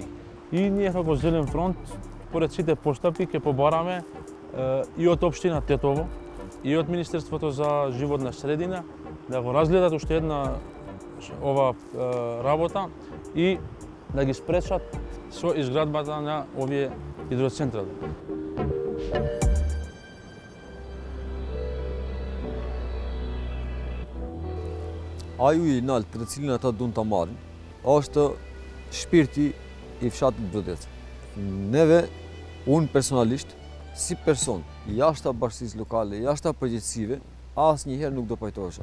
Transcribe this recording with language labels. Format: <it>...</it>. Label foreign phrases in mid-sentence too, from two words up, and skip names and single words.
<mk>И ние како Зелен фронт, поред сите постапки, ќе побараме и од општина Тетово, и од Министерството за животна средина да го разгледат уште една ова работа и да ги спречат со изградбата на овие хидроцентрали.</mk> <sq>Aju i nalt për të cilin ata duan ta marrin, është shpirti i fshatit Brodec. Neve, unë personalisht, si person, jashta bashkësisë lokale, jashta përgjegjësive, asnjëherë nuk do pajtohesha.</sq>